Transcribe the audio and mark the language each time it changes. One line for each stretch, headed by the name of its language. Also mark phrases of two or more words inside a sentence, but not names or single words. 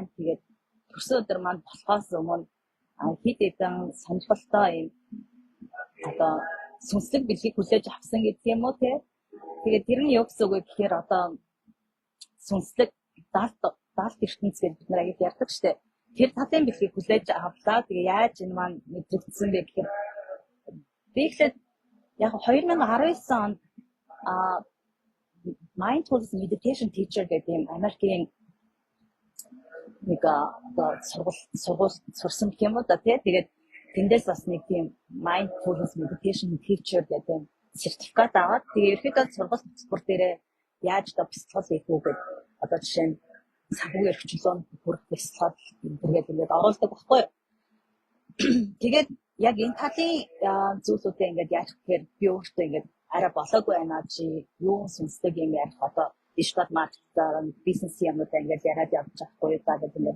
Mongolian: Тэгээд турс өдөр маань болохоос өмнө хэд хэдэн сонирхолтой юм одоо сүнслэг бэлгийг хүлээж авсан гэдэг юм уу те. Тэгээд тэр нь юу гэсэн үг вэ гэхээр одоо сүнслэг даалт ертөнц гэж бид нар аяг ярьдаг штэ. Тэр талын бэлгийг хүлээж авлаа. Тэгээ яаж энэ маань мэдрэгдсэн бэ гэхээр би ихлээр яг 2019 онд
English: mindfulness meditation teacher
Mongolian: гэдэг юм Америкийн нэг сургууль сурсан гэх юм уу да тий. Тэгээд тэндээс бас нэг тийм
English: mindfulness meditation teacher
Mongolian: гэдэг юм сертификат аваад тэгээ ерөөхдөө сургууль бүр дээрээ яаж одоо бяцлал хийх үү гэдэг одоо жишээ нь санхүүгийн эрхчлөөнд бүрэх бяцлал ингээд оруулдаг баггүй. Тэгээд яг энэ талын зүйлүүдээ ингээд яаж гэхээр би өөртөө ингээд арай болоогүй байна чи юу сүнслэг юм ярих одоо диджитал маркетинг бизнес юмудаа ингээд яриад явж байхгүй даа гэдэг юм.